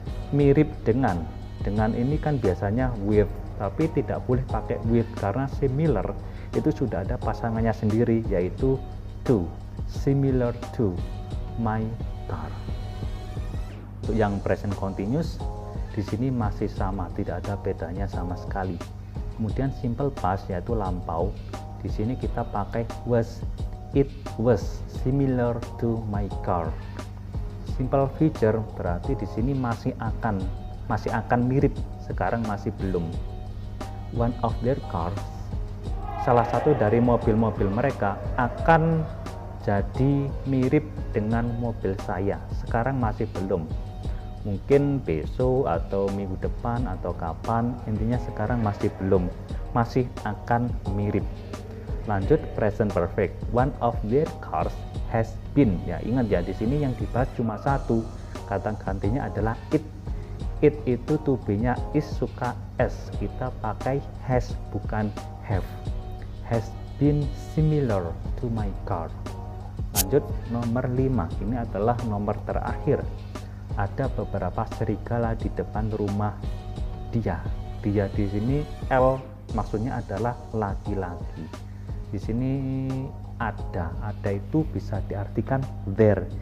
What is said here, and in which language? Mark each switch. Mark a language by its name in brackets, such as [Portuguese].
[Indonesian] Mirip dengan ini kan biasanya with, tapi tidak boleh pakai with karena similar itu sudah ada pasangannya sendiri, yaitu to, [English] similar to my car. [Indonesian] Untuk yang present continuous di sini masih sama, tidak ada bedanya sama sekali. Kemudian simple past yaitu lampau, di sini kita pakai was, [English] it was similar to my car. [Indonesian] Simple future berarti di sini masih akan mirip, sekarang masih belum. [English] One of their cars, [Indonesian] salah satu dari mobil-mobil mereka akan jadi mirip dengan mobil saya, sekarang masih belum. Mungkin besok atau minggu depan atau kapan, intinya sekarang masih belum, masih akan mirip. Lanjut present perfect, [English] one of their cars has been, [Indonesian] ya ingat ya, di sini yang dibahas cuma satu, kata gantinya adalah it. It itu to be-nya is suka s, kita pakai has bukan have. [English] Has been similar to my car. [Indonesian] Lanjut nomor 5, ini adalah nomor terakhir. Ada beberapa serigala di depan rumah dia. Dia di sini L maksudnya adalah laki-laki. Di sini ada itu bisa diartikan there.